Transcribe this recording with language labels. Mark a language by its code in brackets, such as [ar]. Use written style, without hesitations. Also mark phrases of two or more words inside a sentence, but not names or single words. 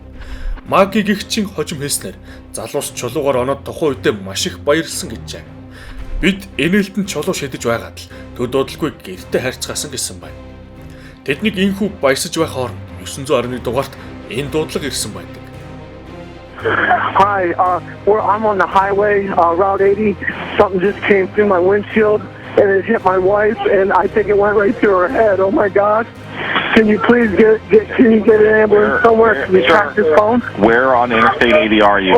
[mn] Маги гихчийн хожим хэлснээр залуус чулуугаар оноод тухайн үедээ маш их баярлсан гэжээ. Бид энээлтэн чулуу шидэж байгаад л төд дуудалгүй гэртээ харьцгаасан гэсэн байна. Тэднийг инхүү баясаж байх хооронд 911 дугаарт энэ дуудлага ирсэн байдаг. [en] Hi, I'm on the highway, Route 80. Something just came through my windshield and it hit my wife, and I think it went right through her head. Oh my God! Can you please get an ambulance somewhere? Can you track this phone? Where on Interstate 80 are you?